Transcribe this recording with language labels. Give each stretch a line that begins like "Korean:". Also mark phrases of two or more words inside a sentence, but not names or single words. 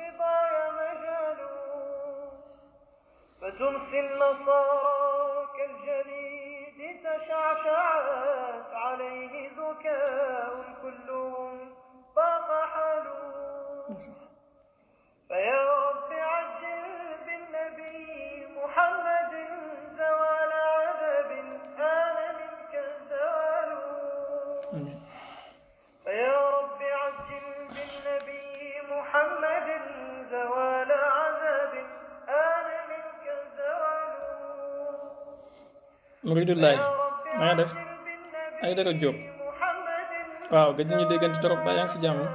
Arabic: فتمسي النصارى كالجليد تشعشعت عليه ذكاء كلهم ضاق حالوا فيا رب عجل بالنبي محمد زوال عذاب آن منك الزوال فيا رب عجل بالنبي محمد زوال عذاب آن منك الزوال مريد الله
Wolof: ما def ay dara jóg waaw gëj ñu déggante trop ba yaa ngi si jàmm